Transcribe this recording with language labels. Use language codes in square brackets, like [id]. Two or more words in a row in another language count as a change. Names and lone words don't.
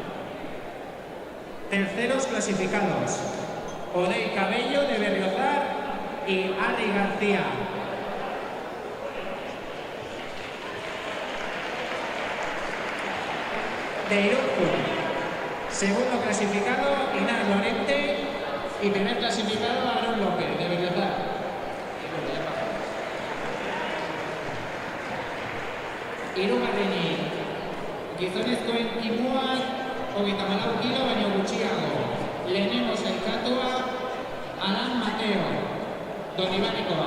[es] Terceros clasificados. Odei Cabello de Berriozar y Ari García. De Irún. Segundo clasificado, Inar Lorente. Y primer clasificado, Aarón López, de Berriozar. [eu] Hirugarrenik, gizonezkoen kimuak 34 kilo baino gutxiago. Lehenengo sailkatua, Alan Mateo, Donibanekoa.